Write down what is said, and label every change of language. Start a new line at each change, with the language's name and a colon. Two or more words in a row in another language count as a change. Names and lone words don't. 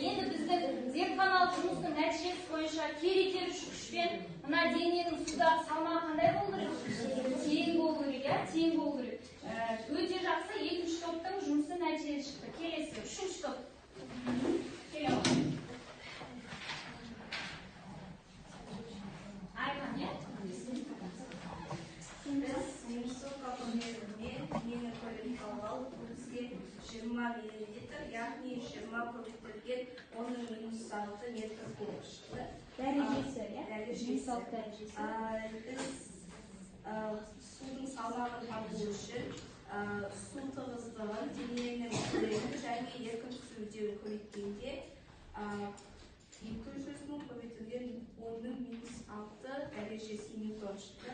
Kazakh: Енді біздің зертханалық жұмыстың нәтижесі бойынша керитер күшпен мына дененің судағы салмағы қандай болу керек? Тең болу керек, иә? Тең болу керек. Өте жақсы, екінші топтың жұмысы нәтижесі шықты. Келесі, үшінші топ. Келемін. Айқан, иә? Biz Minnesota komitetiне денені көлемін алып, бізге 20 миллилитр, яғни 20 көбейтілген 10-6 метр болып шықты. Дәрежесі, иә? Дәрежесі. Біз судың салмағын табу үшін су тығыздығын, дененің көлемін және еркін түсуді көбейткенде 200 мың көбейтілген 10-6 дәрежесі ньютон шықты.